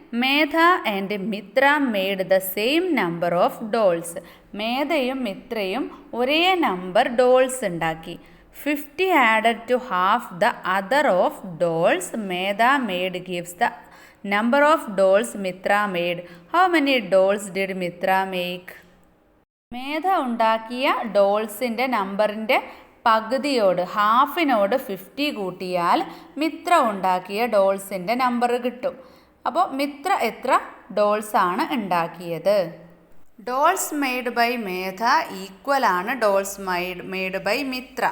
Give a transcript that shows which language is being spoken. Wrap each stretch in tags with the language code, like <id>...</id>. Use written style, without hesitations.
<en>Medha and Mitra made the same number of dolls.</en> <ml>മേധയും മിത്രയും ഒരേ number dolls ഉണ്ടാക്കി.</ml> <en>50 added to half the other of dolls Medha made gives the number of dolls Mitra made. How many dolls did Mitra make?</en> <ml>മേധ ഉണ്ടാക്കിയ ഡോൾസിൻ്റെ നമ്പറിൻ്റെ പകുതിയോട്, ഹാഫിനോട് 50 കൂട്ടിയാൽ മിത്ര ഉണ്ടാക്കിയ ഡോൾസിൻ്റെ number കിട്ടും. അപ്പോൾ മിത്ര എത്ര ഡോൾസാണ് ഉണ്ടാക്കിയത്?</ml> <en>Dolls made by Medha equal ആണ് dolls made by Mitra.</en>